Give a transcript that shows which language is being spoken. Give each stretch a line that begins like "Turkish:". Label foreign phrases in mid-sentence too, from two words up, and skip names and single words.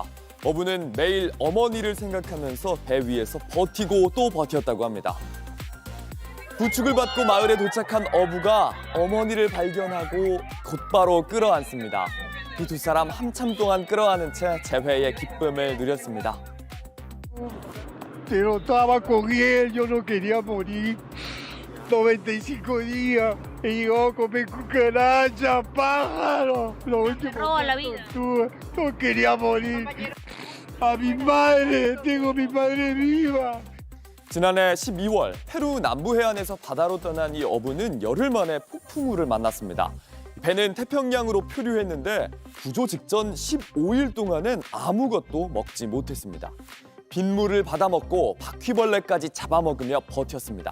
Korean: 어부는 매일 어머니를 생각하면서 배 위에서 버티고 또 버텼다고 합니다. 구축을 받고 마을에 도착한 어부가 어머니를 발견하고 곧바로 끌어안습니다. 이 두 사람 한참 동안 끌어안은 채 재회의 기쁨을 누렸습니다.
Spanish: Pero estaba con él, yo no quería morir. 95 días y yo comí cucaracha, pájaro. Lo último que tuve, no quería morir. A mi madre, tengo mi madre viva.
Korean: 지난해 12월 페루 남부 해안에서 바다로 떠난 이 어부는 열흘 만에 폭풍우를 만났습니다. 배는 태평양으로 표류했는데 구조 직전 15일 동안은 아무것도 먹지 못했습니다. 빗물을 받아먹고 바퀴벌레까지 잡아먹으며 버텼습니다.